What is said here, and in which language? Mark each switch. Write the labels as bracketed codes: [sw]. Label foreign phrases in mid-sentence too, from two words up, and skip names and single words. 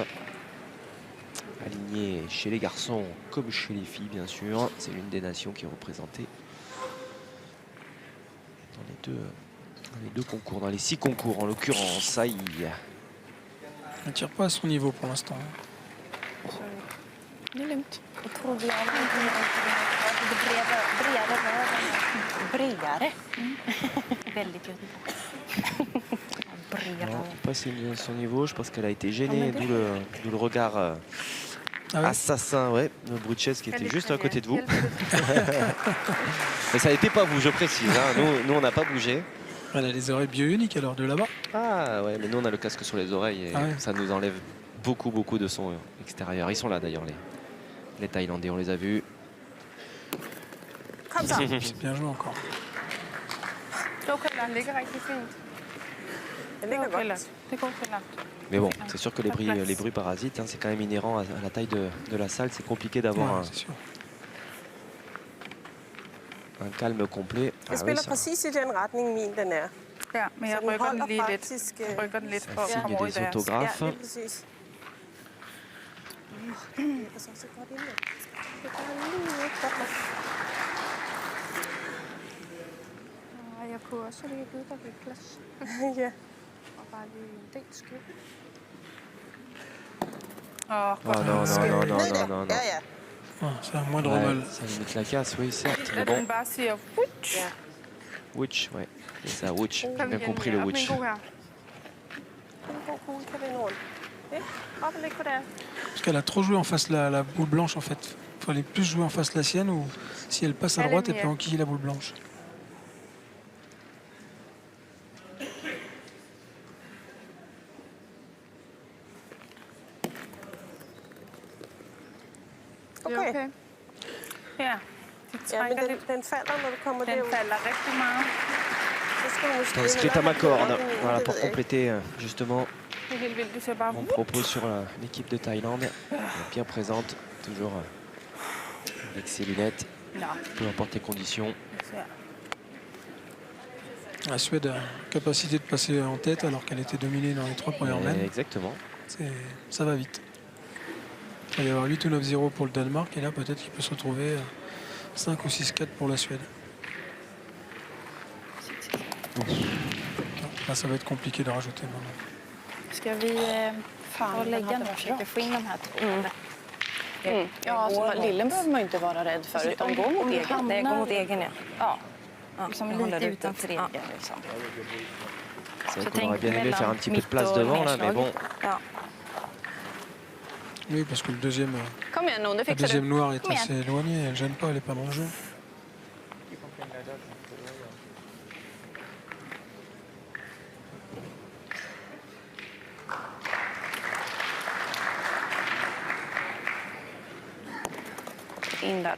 [fr] Alignée chez les garçons comme chez les filles bien sûr. C'est l'une des nations qui est représentée dans les deux concours, dans les 6 concours en l'occurrence. Aïe. Elle ne tire pas à son niveau pour l'instant. [sv] Det är lugnt. Otroligt bredare. Väldigt Göteborg. [fr] Non, pas son niveau, je pense qu'elle a été gênée, d'où le regard Ah ouais. assassin, ouais, de Bruches qui était Allez, juste à Tanja, côté de vous. [da] hjælp lidt. [fr] Mais ça n'était pas vous, je précise, hein. Nous on n'a pas bougé. Elle a les oreilles bio-uniques alors de là-bas. Ah ouais, mais nous on a le casque sur les oreilles et Ah ouais. ça nous enlève beaucoup de son extérieur. Ils sont là d'ailleurs, les Thaïlandais, on les a vus. [da] Kom så. [fr] C'est bien joué encore. [da] Det er okay, den ligger rigtig fint. Den Det ligger går godt. til Det går til langt. [fr] Mais bon, c'est sûr que les bruits parasites, hein, c'est quand même inhérent à la taille de la salle. C'est compliqué d'avoir Ouais, c'est sûr. un calme complet. [da] Jeg [fr] Ah oui, [da] spiller [fr] ça- [da] præcis i den retning, min den er. Ja, men jeg Så den rykker den holder lige lidt. faktisk... Jeg rykker den lidt for at [fr] signe [da] komme over i [fr] des [da] deres. [fr] autographes. [da] Ja, lige præcis. Og så godt ind. Det gør lige ikke godt nok. Og jeg kunne også lige give dig lidt plads. Ja. Og bare lige en del skub. Åh, [fr] Oh non, non, non, non, non, non, non. [da] Ja, ja. [fr] Ah, c'est un moindre Ouais, mal. ça limite la casse, oui, certes. Mais [da] At [fr] bon, [da] den bare siger, Wutsch! Ja. [fr] Witch, ouais. C'est ça, Witch. J'ai [da] Kom [fr] bien [da] igen, [fr] compris le [da] op med [fr] Witch. [da] en god her. En god kugle kan vende rundt. Ikke? Op og læg på der. [fr] Parce qu'elle a trop joué en face la boule blanche en fait. Il fallait plus jouer en face la sienne ou si elle passe à Elle est droite, elle mieux. peut enquiller la boule blanche. [da] Det er Okay. okay. Ja, de Ja, men trækker lidt. den falder, når du kommer Den derud. falder rigtig meget. Så skal du måske... [fr] Inscrite à ma corde. Voilà, pour compléter justement [da] Det er helt vildt, de ser bare... [fr] mon propos sur l'équipe de Thaïlande. Bien présente, toujours avec ses lunettes, [da] Nå, [fr] peu importe les conditions. [da] så her. [fr] La Suède a capacité de passer en tête alors qu'elle était dominée dans les 3 premières manches. Exactement. Ça va vite. Il va y avoir 8 ou 9-0 pour le Danemark et là peut-être qu'il peut se retrouver 5 ou 6-4 pour la Suède. Là ça va être compliqué de rajouter maintenant. [sv] Ska vi ta och lägga nu och försöka få in de här två? Ja, alltså, lillen behöver man ju inte vara rädd för, utan gå mot egen. Nej, gå mot egen, ja. Liksom lite utanför egen. Liksom. [fr] C'est vrai Je qu'on aurait bien [sv] tänker [fr] aimé faire un [sv] mellan [fr] petit peu de [sv] mitt [fr] place [sv] och [fr] devant là, mais bon. [sv] Ja. [fr] Oui, parce que le deuxième, [sv] Kom igen nu, det [fr] la [sv] fixar du. [fr] deuxième noire est [sv] Kom igen. [fr] assez éloignée, elle gêne pas, elle est pas dans le jeu. [sv] In där då.